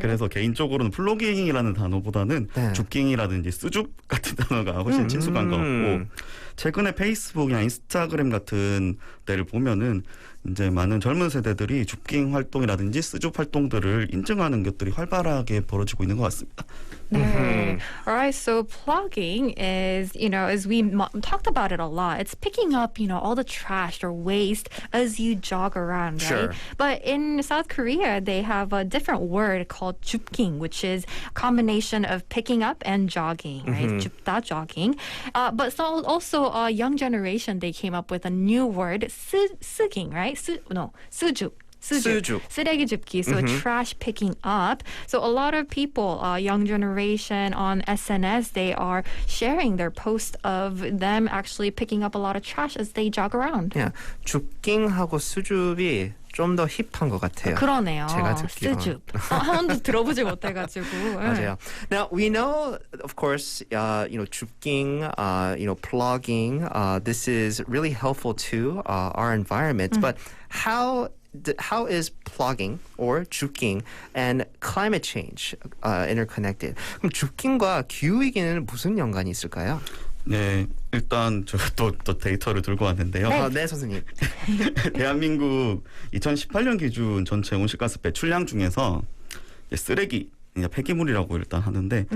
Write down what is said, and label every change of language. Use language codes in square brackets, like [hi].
[ko] 그래서 개인적으로는 플로깅이라는 단어보다는 네. 줍깅이라든지 쓰줍 같은 단어가 훨씬 친숙한 것 같고, 최근에 페이스북이나 인스타그램 같은 데를 보면은 이제 많은 젊은 세대들이 줍깅 활동이라든지 쓰줍 활동들을 인증하는 것들이 활발하게 벌어지고 있는 것 같습니다. 네. [en] Alright, so plugging is, as we talked about it a lot, it's picking up, all the trash or waste as you jog around, right? Sure. But in South Korea, they have a different word called 줍ging, which is a combination of picking up and jogging, right? 줍다, jogging. But so also a young generation, they came up with a new word, 쓰깅, right? [ko] 쓰줍. 쓰줍. 쓰레기 줍기, [en] so trash picking up. So a lot of people, young generation on SNS, they are sharing their posts of them actually picking up a lot of trash as they jog around. [ko] 그냥 줍깅하고 수줍이 좀 더 힙한 것 같아요. 그러네요. 제가 듣기로는. 쓰줍. 한 번도 들어보지 못해가지고. 맞아요. [en] Now we know, of course, 줍깅, plugging. This is really helpful to our environment. But how is plugging or 줍깅 and climate change interconnected? [ko] 그럼 줍깅과 기후위기는 무슨 연관이 있을까요? 네, 일단 제가 또 데이터를 들고 왔는데요. 네, 선생님. 대한민국 2018년 기준 전체 온실가스 배출량 중에서 쓰레기, 폐기물이라고 일단 하는데